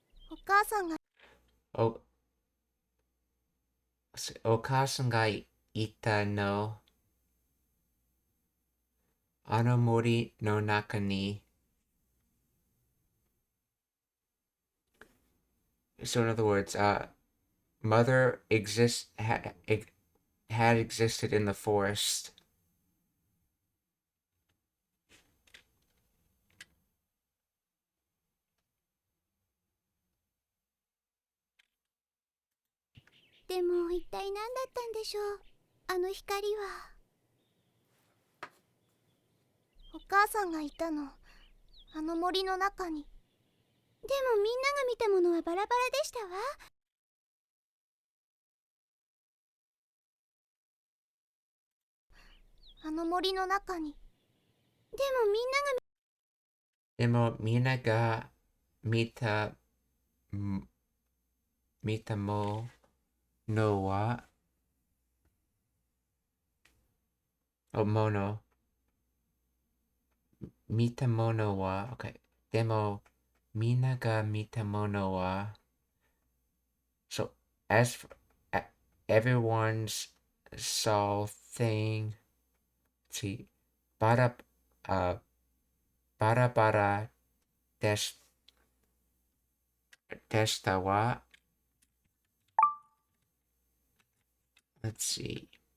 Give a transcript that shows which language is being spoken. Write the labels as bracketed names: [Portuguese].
[Japanese] お母さんがお、お母さんがいたの、あの森の中に。 [English] So in other words, mother had existed in the forest. [Japanese] でも一体何だったんでしょうあの光は。お母さんがいたの、あの森の中に。でもみんなが見たものはバラバラでしたわ。あの森の中に。でもみんなが見た、見たものは、もの、見たものは、OK。でもみんなが見たものは、 [English] So as for, everyone's saw thing, see, bara, uh, [Japanese] bara bara des, desta wa, [English] let's see,